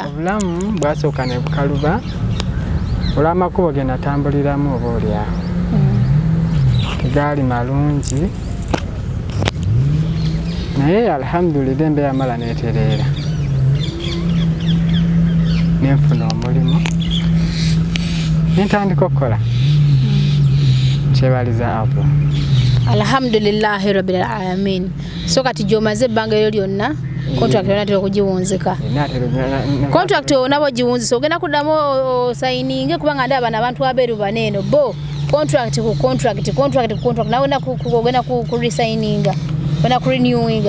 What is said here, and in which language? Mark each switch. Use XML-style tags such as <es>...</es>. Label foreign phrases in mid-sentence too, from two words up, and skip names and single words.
<lg>obulamu bwasooka ne bukaluba olw'amakubo ge natambuliramu oba olyawo tegaali malungi naye alhamdulillah embeera mala neetereera nenfuna omulimu nentandika okukola kyebaliza Allah</lg> <ar>الحمد لله رب العالمين</ar> <lg>so kati gyomaze ebbanga eryo lyonna contract yonna tera okugiwunzika contract onabo giwunzisa ogenda kuddamu osayininge kubanga ndaba abantu abeeru baneeno bo contract ku contract nawe ogenda ku resigninga ogenda ku renewinga</lg>